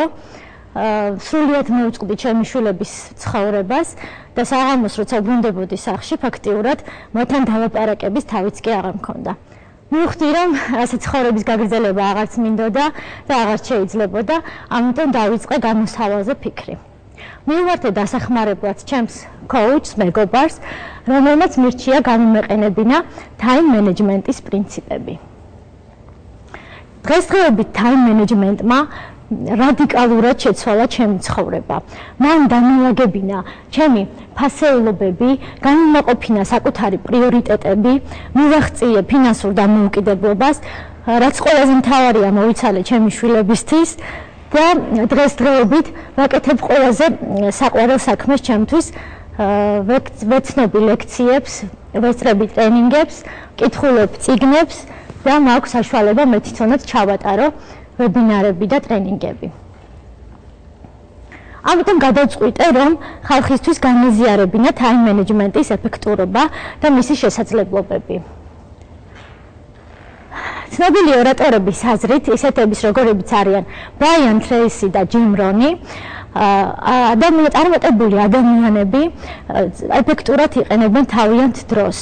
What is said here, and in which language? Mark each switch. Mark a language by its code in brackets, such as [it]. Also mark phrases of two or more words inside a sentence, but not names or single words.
[ka] სრულიად მოვწყდი ჩემი შვილების ცხოვრებას და საღამოს როცა ბრუნდებოდი სახლში ფაქტიურად მოთან დავაპარაკების თავიც კი აღარ მქონდა. მივხვდი რომ ასე ცხოვრების გაგრძელება აღარც მინდოდა და აღარ შეიძლებოდა, ამიტომ დავიწყე გამოსავალზე ფიქრი. მივმართე დასახმარებლად ჩემს coach-ს, მეგობარს, რომელმაც მირჩია გამომეყენებინა [en] time management- [ka] ის პრინციპები. დღესდღეობით [en] time management- [ka] მა რადიკალურად შეცვალა ჩემი ცხოვრება. მან დამილაგებინა ჩემი ფასეულობები, განმაყოფინა საკუთარი პრიორიტეტები, მივაღწიე ფინანსურ დამოუკიდებლობას, რაც ყველაზე მთავარია მოვიცალე ჩემი შვილებისთვის და დღესდღეობით ვაკეთებ ყველაზე საყვარელ საქმეს ჩემთვის, ვეცნობი ლექციებს, ვესწრები ტრენინგებს, ვკითხულობ წიგნებს და მაქვს საშუალება მე თვითონაც ჩავატარო ვებინარები და ტრენინგები. ამიტომ გადავწყვიტე, რომ ხალხისთვის განეზიარებინა [en] time management- [ka] ის ეფექტურობა და მისი შესაძლებლობები. ცნობილი ორატორების აზრით, ისეთების როგორებიც არიან ბრაიან ტრეისი და ჯიმ რონი, წარმატებული ადამიანები ეფექტურად იყენებენ თავიანთ დროს.